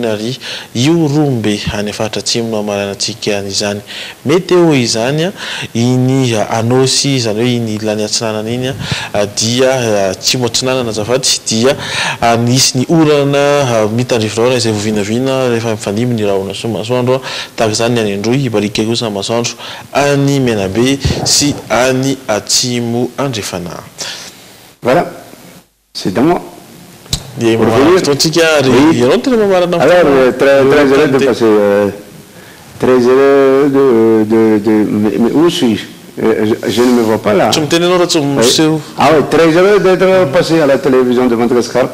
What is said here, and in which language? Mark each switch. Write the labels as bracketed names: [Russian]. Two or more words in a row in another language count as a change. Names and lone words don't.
[Malagasy] ary io rombe any afaritra atsimo no amaranantsika izany météo izany iny anosy izany hoe iny ilany atsinanana iny dia tsy motsinana azafady dia nisy ny orana mitandrivorana izay vovinavina rehefa mifanimy ny rahona sy masoandro tahaka izany ny any Androy hibalika kosa masoandro any Menabe sy any atsimo andrefana. [French] Voilà, c'est dans moi. Alors, très heureux de passer, très heureux mais où suis-je? Je ne me vois pas là. Ah oui, très heureux d'être passé à la télévision de Madagascar.